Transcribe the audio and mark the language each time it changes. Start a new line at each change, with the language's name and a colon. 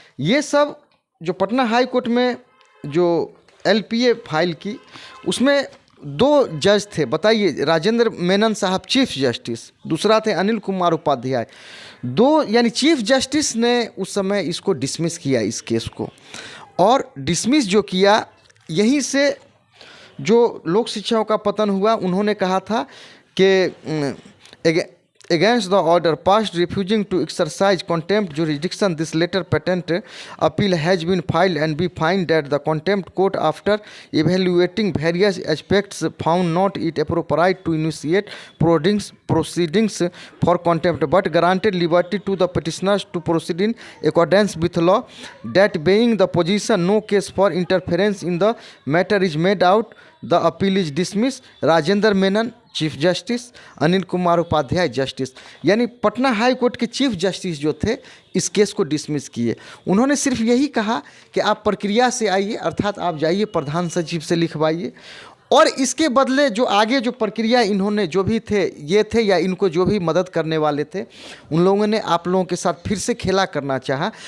Hindi: ये सब जो पटना हाई कोर्ट में जो LPA फाइल की, उसमें 2 जज थे। बताइए, राजेंद्र मेनन साहब चीफ जस्टिस, दूसरा थे अनिल कुमार उपाध्याय। 2 यानी चीफ जस्टिस ने उस समय इसको डिसमिस किया, इस केस को। और डिसमिस जो किया, यहीं से जो लोक शिक्षाओं का पतन हुआ। उन्होंने कहा था कि
English: against the order passed refusing to exercise contempt jurisdiction, this letter patent appeal has been filed and we find that the contempt court, after evaluating various aspects, found not it appropriate to initiate proceedings for contempt, but granted liberty to the petitioners to proceed in accordance with law. That being the position, no case for interference in the matter is made out. The appeal is dismissed.
Hindi: Rajendra Menon chief justice, Anil Kumar Upadhyay justice, यानी Patna high court के chief justice जो थे, इस case को dismiss किए। उन्होंने सिर्फ यही कहा कि आप प्रक्रिया से आइए, अर्थात आप जाइए प्रधान सचिव से लिखवाइए, और इसके बदले जो आगे जो प्रक्रिया इन्होंने जो भी थे, ये थे या इनको जो भी मदद करने वाले थे, उन लोगों ने आप लोगों के साथ फिर से खेला करना चाहा।